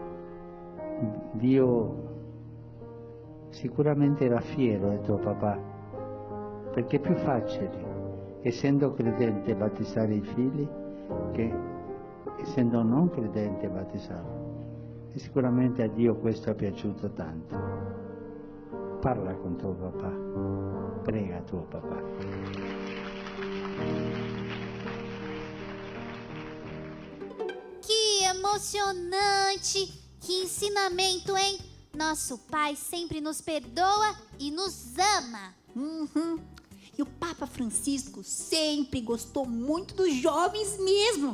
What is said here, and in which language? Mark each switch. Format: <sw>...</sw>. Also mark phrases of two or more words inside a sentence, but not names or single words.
<it>Dio sicuramente era fiero del tuo papà, perché è più facile, essendo credente, battezzare i figli che essendo non credente battezzarli. E sicuramente a Dio questo è piaciuto tanto. Parla con tuo papà, prega tuo papà.</it> <pt>Que emocionante! Que ensinamento, hein? Nosso Pai sempre nos perdoa e nos ama. E o Papa Francisco sempre gostou muito dos jovens mesmo.</pt>